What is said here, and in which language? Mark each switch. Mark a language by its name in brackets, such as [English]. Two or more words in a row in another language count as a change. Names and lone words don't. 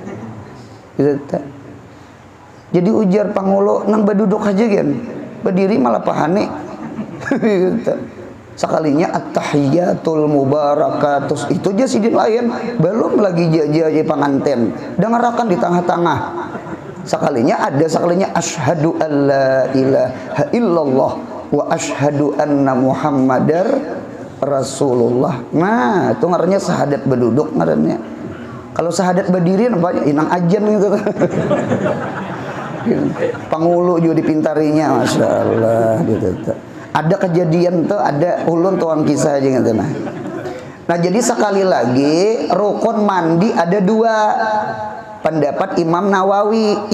[Banjar] Jadi ujar pengulu nang berduduk aja kan. Berdiri malah pahane. Sekalinya [Arabic] التحيات المباركات [Banjar] itu aja sidin lain, belum lagi jaja penganten dengarakan di tengah-tengah. [Arabic] Sekalinya أشهد أن لا إله إلا الله وأشهد أن محمدا رسول الله. [Banjar] Nah, itu ngarannya syahadat berduduk ngarannya. Kalau syahadat berdiri nampaknya inang ajan gitu. Pangulu juga dipintarinya, [Arabic] ما شاء الله [Banjar] gitu. Ada kejadian tuh, ada ulun tuang kisah aja gitu nah. Nah, jadi sekali lagi rukun mandi ada 2 pendapat Imam Nawawi.